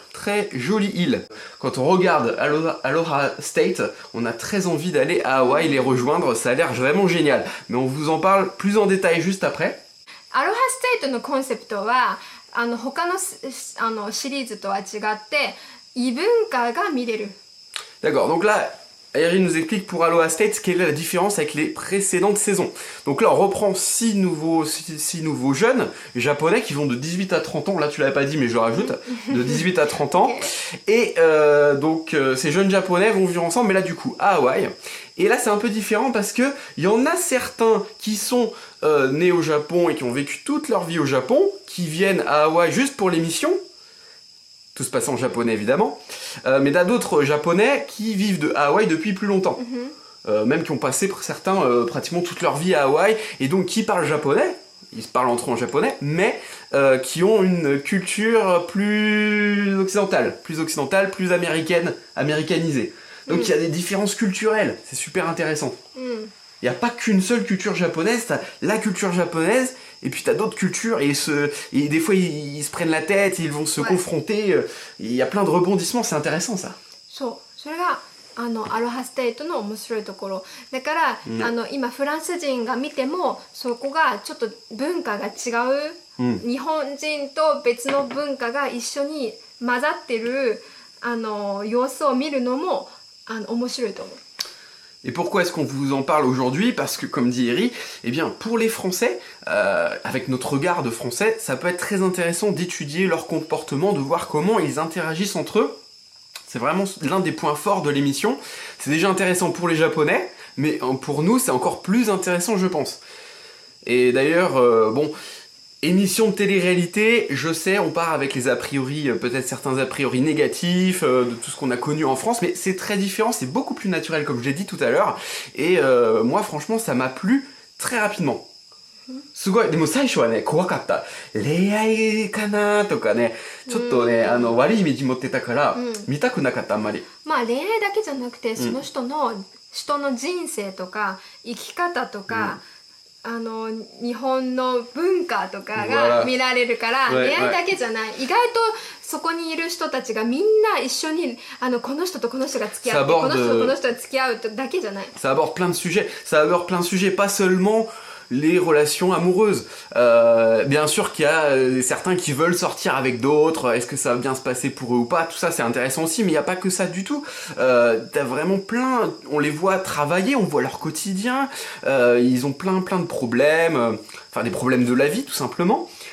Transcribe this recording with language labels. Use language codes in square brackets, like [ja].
[fr] Très jolie île. Quand on regarde Aloha State, on a très envie d'aller à Hawaï les rejoindre. Ça a l'air vraiment génial. Mais on vous en parle plus en détail juste après. [ja] Aloha State のコンセプトは他のシリーズとは違って異文化が見れる。 [fr] D'accord, donc là, Airi nous explique pour Aloha State quelle est la différence avec les précédentes saisons. Donc là, on reprend 6 nouveaux jeunes japonais qui vont de 18 à 30 ans. Là, tu l'avais pas dit, mais je rajoute, de 18 à 30 ans. Et donc, ces jeunes japonais vont vivre ensemble, mais là, du coup, à Hawaï. Et là, c'est un peu différent parce que il y en a certains qui sont nés au Japon et qui ont vécu toute leur vie au Japon, qui viennent à Hawaï juste pour l'émission. Tout se passe en japonais évidemment, mais t'as d'autres japonais qui vivent de Hawaï depuis plus longtemps, même qui ont passé pour certains pratiquement toute leur vie à Hawaï, et donc qui parlent japonais, ils se parlent entre eux en japonais, mais qui ont une culture plus occidentale, plus américanisée. Donc il y a des différences culturelles, c'est super intéressant. Il n'y a pas qu'une seule culture japonaise, t'as la culture japonaise, et puis t'as d'autres cultures, et des fois ils se prennent la tête, ils vont se confronter, il y a plein de rebondissements, c'est intéressant ça. [ja] そう、それがアロハステイトの面白いところだから、今フランス人が見てもそこがちょっと文化が違う、日本人と別の文化が一緒に混ざってる様子を見るのも面白いと思う。 [fr] Et pourquoi est-ce qu'on vous en parle aujourd'hui? Parce que, comme dit Eri, eh bien, pour les Français, avec notre regard de Français, ça peut être très intéressant d'étudier leur comportement, de voir comment ils interagissent entre eux. C'est vraiment l'un des points forts de l'émission. C'est déjà intéressant pour les Japonais, mais pour nous, c'est encore plus intéressant, je pense. Et d'ailleurs, bon... Émission de télé-réalité, je sais, on part avec les a priori, peut-être certains a priori négatifs, de tout ce qu'on a connu en France, mais c'est très différent, c'est beaucoup plus naturel comme je l'ai dit tout à l'heure, et moi franchement ça m'a plu très rapidement. [ja] すごい、でも最初はね、怖かった。恋愛かなとかね、ちょっとね、悪いイメージ持ってたから、見たくなかった、あんまり。まあ恋愛だけじゃなくて、その人の人生とか、生き方とか、日本の文化とかが見られるから、恋愛だけじゃない、意外とそこにいる人たちがみんな一緒にこの人とこの人が付き合って、この人とこの人が付き合うだけじゃない。 [fr] Ça aborde plein de sujets, pas seulement les relations amoureuses. Bien sûr qu'il y a certains qui veulent sortir avec d'autres, est-ce que ça va bien se passer pour eux ou pas, tout ça c'est intéressant aussi, mais il n'y a pas que ça du tout. T'as vraiment plein, on les voit travailler, on voit leur quotidien, ils ont plein de problèmes, enfin des problèmes de la vie tout simplement.